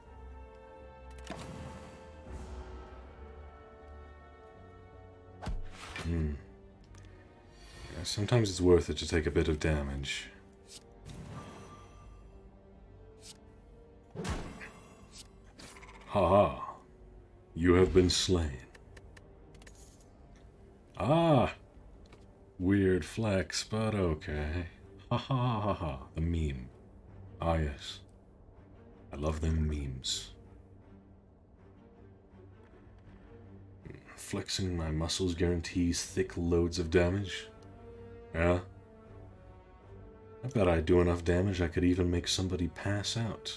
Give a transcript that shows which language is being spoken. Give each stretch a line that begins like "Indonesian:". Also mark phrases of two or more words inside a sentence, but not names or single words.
English: Yeah, sometimes it's worth it to take a bit of damage. Haha. You have been slain. Weird flex, but okay. Ha ha ha ha. The meme. Yes. I love them memes. Flexing my muscles guarantees thick loads of damage. Yeah? I bet I do enough damage I could even make somebody pass out.